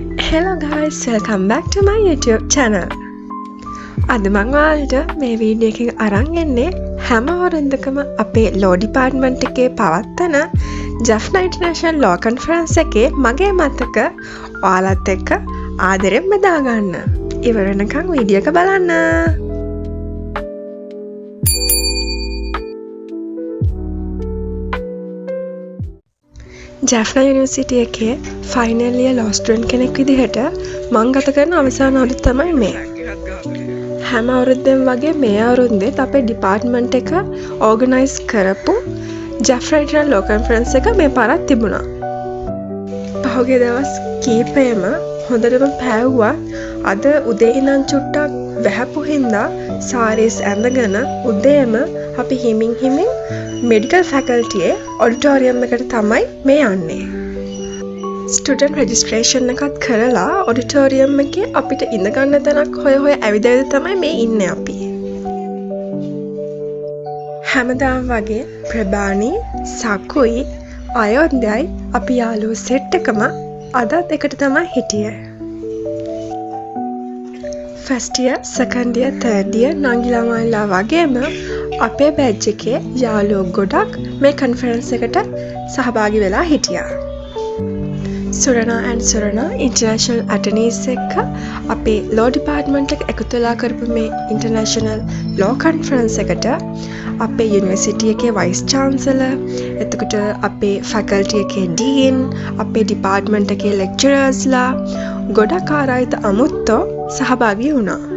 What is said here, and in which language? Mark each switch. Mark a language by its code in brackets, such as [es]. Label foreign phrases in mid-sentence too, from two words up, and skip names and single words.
[en] Hello guys, welcome back to my YouTube channel. [si] අද මම ඔයාලට මේ වීඩියෝ එකකින් අරන් එන්නේ හැම වරුන්දකම අපේ [en] law department [si] එකේ පවත්වන Jaffna International Law Conference එකේ මගේ මතක ඔයාලත් එක්ක ආදරෙන් බෙදා ගන්න. ඉවර වෙනකන් වීඩියෝ එක බලන්න. Jaffna University එකේ [en] final year law student [si] කෙනෙක් විදිහට මම ගත කරන අවසාන අවුරුද්ද තමයි මේ. හැම අවුරුද්දෙම වගේ මේ අවුරුද්දෙත් අපේ department එක organize කරපු Jaffna International Law Conference එක මේ පාරක් තිබුණා. පහුගිය දවස් කීපෙම හොඳටම පෑවුවා. අද උදේ ඉඳන් චුට්ටක් වැහපු හින්දා sarees ඇඳගෙන උදේම අපි හිමින් [en] medical faculty auditorium [si] එකට තමයි මේ යන්නේ. [en] Student registration [si] එකත් කරලා auditorium එකේ අපිට ඉඳ ගන්න තැනක් හොය ඇවිදවිද තමයි මේ ඉන්නේ අපි. හැමදාම වගේ ප්‍රබානි, සකුයි, අයෝන්දයි අපි යාළුවෝ සෙට් එකම අදත් එකට තමයි හිටියේ. [en] First year, second year, third year [si] නංගිලා මල්ලා වගේම අපේ බැච් එකේ යාළුවෝ ගොඩක් මේ කන්ෆරන්ස් එකට සහභාගී වෙලා හිටියා. Surana and Surana International Attorneys එක්ක අපේ [en] law department [si] එක එකතු වෙලා කරපු මේ [en] international law conference [si] එකට අපේ university එකේ [en] vice chancellor, [si] එතකොට අපේ faculty එකේ dean, අපේ department එකේ lecturers-ලා ගොඩක් ආරාධිත අමුත්තෝ සහභාගී වුණා.